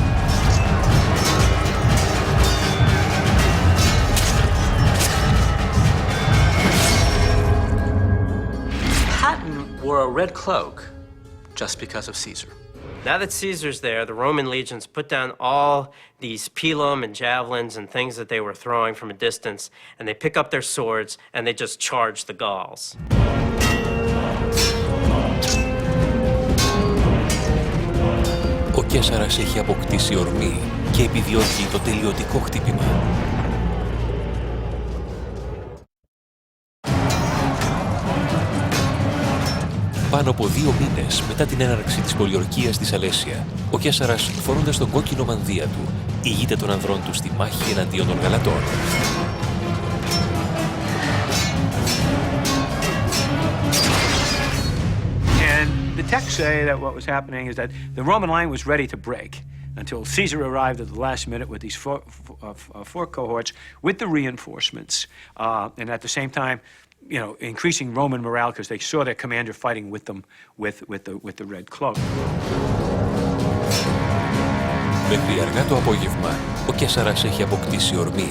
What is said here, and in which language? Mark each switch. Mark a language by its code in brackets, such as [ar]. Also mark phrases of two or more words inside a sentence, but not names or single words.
[en] Patton wore a red cloak just because of Caesar. Now that Caesar's there, the Roman legions put down all these pilum and javelins and things that they were throwing from a distance, and they pick up their swords and they just charge the Gauls. [el] Ο Καίσαρας έχει αποκτήσει ορμή και επιδιώκει το τελειωτικό χτύπημα. Πάνω από 2 μήνες μετά την έναρξη της πολιορκίας της Αλέσια, ο Καίσαρας, φορώντας τον κόκκινο μανδύα του, ηγείται των ανδρών του στη μάχη εναντίον των Γαλατών. [en] The texts say that what was happening is that the Roman line was ready to break until Caesar arrived at the last minute with these 4 cohorts with the reinforcements, and at the same time, you know, increasing Roman morale because they saw their commander fighting with them with the red cloak. [el] Μέχρι αργά το απόγευμα, ο Καίσαρας έχει αποκτήσει ορμή.